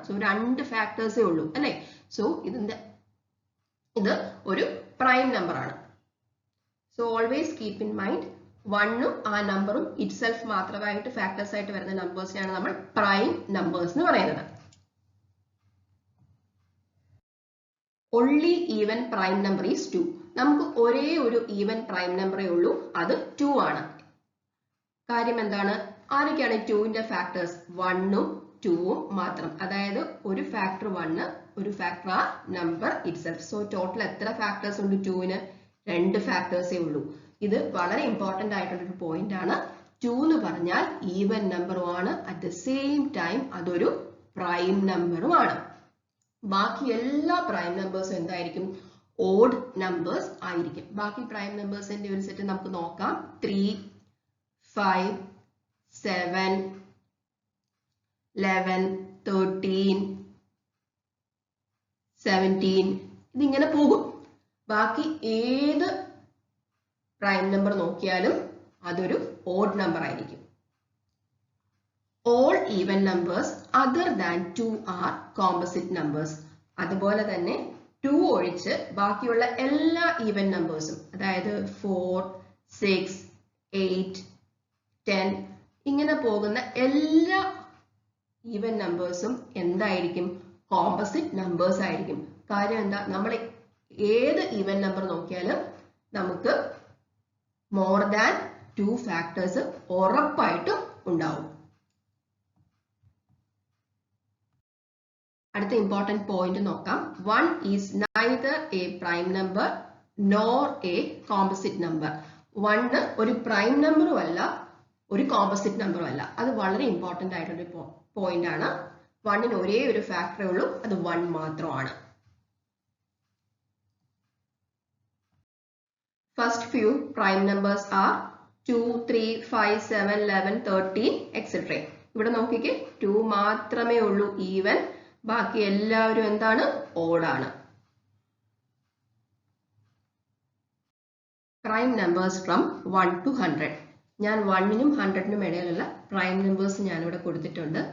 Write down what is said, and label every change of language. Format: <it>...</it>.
<ml>So 2 ഫാക്ടേഴ്സേ ഉള്ളൂ അല്ലേ? So ഇത് ഒരു പ്രൈം നമ്പർ ആണ്.</ml> <en>so always keep in mind</en> <ml>1ഉം ആ നമ്പറും ഇറ്റ്സെൽഫ് മാത്രമായിട്ട് ഫാക്ടേഴ്സ് ആയിട്ട് വരുന്ന നമ്പേഴ്സിനെയാണ് നമ്മൾ പ്രൈം നമ്പേഴ്സ് എന്ന് പറയുന്നത്.</ml> <en>only even prime number is 2.</en> <ml>നമുക്ക് ഒരേ ഒരു ഈവൻ പ്രൈം നമ്പറേ ഉള്ളൂ, അത് 2 ആണ്. കാര്യം എന്താണ്? ആരൊക്കെയാണ് 2ന്റെ ഫാക്ടേഴ്സ്? 1ഉം 2ഉം മാത്രം. അതായത് ഒരു ഫാക്ടർ 1, ഒരു ഫാക്ടർ ആ നമ്പർ ഇറ്റ്സെൽഫ്. സോ ടോട്ടൽ എത്ര ഫാക്ടേഴ്സ് ഉണ്ട് 2ന്? 2 ഫാക്ടേഴ്സേ ഉള്ളൂ. ഇത് വളരെ ഇമ്പോർട്ടന്റ് ആയിട്ടുള്ള ഒരു പോയിന്റ് ആണ്. 2 എന്ന് പറഞ്ഞാൽ even നമ്പറുമാണ്,</ml> <en>at the same time</en> <ml>അതൊരു പ്രൈം നമ്പറുമാണ്. ബാക്കി എല്ലാ പ്രൈം നമ്പേഴ്സും എന്തായിരിക്കും? ഓഡ് നമ്പേഴ്സ് ആയിരിക്കും. ബാക്കി പ്രൈം നമ്പേഴ്സിന്റെ ഒരു സെറ്റ് നമുക്ക് നോക്കാം. 3, 5, 7, 11, 13, 17 ഇതിങ്ങനെ പോകും. ബാക്കി ഏത് പ്രൈം നമ്പർ നോക്കിയാലും അതൊരു ഓഡ് നമ്പർ ആയിരിക്കും.</ml> <en>All even numbers other than 2 are composite numbers.</en> <ml>അതുപോലെ തന്നെ 2 ഒഴിച്ച് ബാക്കിയുള്ള എല്ലാ ഈവൻ നമ്പേഴ്സും, അതായത് 4, 6, 8, 10 ഇങ്ങനെ പോകുന്ന എല്ലാ ഈവൻ നമ്പേഴ്സും എന്തായിരിക്കും? കോമ്പോസിറ്റ് നമ്പേഴ്സ് ആയിരിക്കും. കാര്യം എന്താ? നമ്മൾ ഏത് ഈവൻ നമ്പർ നോക്കിയാലും നമുക്ക് മോർ ദാൻ 2 ഫാക്ടേഴ്സ് ഉറപ്പായിട്ടും ഉണ്ടാവും. അടുത്ത ഇമ്പോർട്ടന്റ് പോയിന്റ് നോക്കാം.</ml> <en>1 is neither a prime number nor a composite number.</en> <ml>1 ഒരു പ്രൈം നമ്പറും അല്ല, ഒരു കോമ്പോസിറ്റ് നമ്പറും അല്ല. അത് വളരെ ഇമ്പോർട്ടന്റ് ആയിട്ടുള്ള പോയിന്റ് ആണ്. 1ന് ഒരേ ഒരു ഫാക്ടറേ ഉള്ളൂ, അത് 1 മാത്രമാണ്.</ml> <en>First few prime numbers are 2, 3, 5, 7, 11, 13, etc.</en> <ml>ഇവിടെ നോക്കിക്കേ, 2 മാത്രമേ ഉള്ളൂ ഈവൻ, ബാക്കി എല്ലാവരും എന്താണ്? ഓഡാണ്.</ml> <en>Prime numbers from 1 to 100.</en> <ml>ഞാൻ 1നും 100നും ഇടയിലുള്ള പ്രൈം നമ്പേഴ്സ് ഞാനിവിടെ കൊടുത്തിട്ടുണ്ട്.</ml>